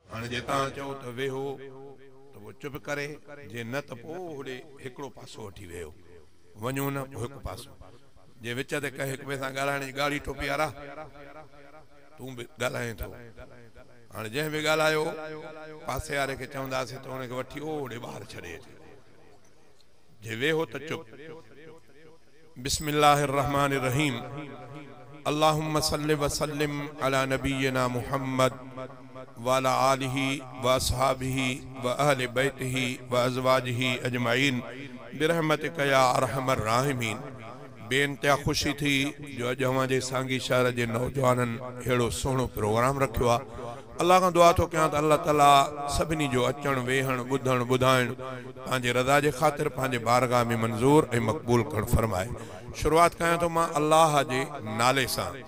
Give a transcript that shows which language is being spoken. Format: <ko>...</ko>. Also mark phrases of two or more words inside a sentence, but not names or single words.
<sd>हाणे जे तव्हां चओ त वेहो त वो चुप करे, जे न त पोइ होॾे हिकिड़ो पासो वठी वियो, वञो न पोइ हिकु पासो। जे विच ते कंहिं हिक ॿिए सां ॻाल्हाइण जी ॻाढ़ी टोपी वारा, तूं बि ॻाल्हाए थो। हाणे जंहिं बि ॻाल्हायो पासे वारे खे चवंदासीं त हुनखे वठी ओॾे ॿाहिरि छॾे अचे। जे वेहो त चुप।</sd> <ar>بسم الله الرحمن الرحيم. اللهم صل وسلم على نبينا محمد وعلى آله وأصحابه وأهل بيته وأزواجه أجمعين برحمتك يا أرحم الراحمين.</ar> <sd>बेइंतिहा ख़ुशी थी जो अॼु अव्हांजे सांगी शहर जे नौजवाननि अहिड़ो सुहिणो प्रोग्राम रखियो आहे। अल्लाह खां दुआ थो कयां त अल्लाह ताला सभिनी जो अचणु वेहणु ॿुधणु ॿुधाइणु पंहिंजे रज़ा जे ख़ातिर पंहिंजे बारगाह में मंज़ूर ऐं मक़बूल करणु फरमाए। शुरूआत कयां थो मां अल्लाह जे नाले सां।</sd>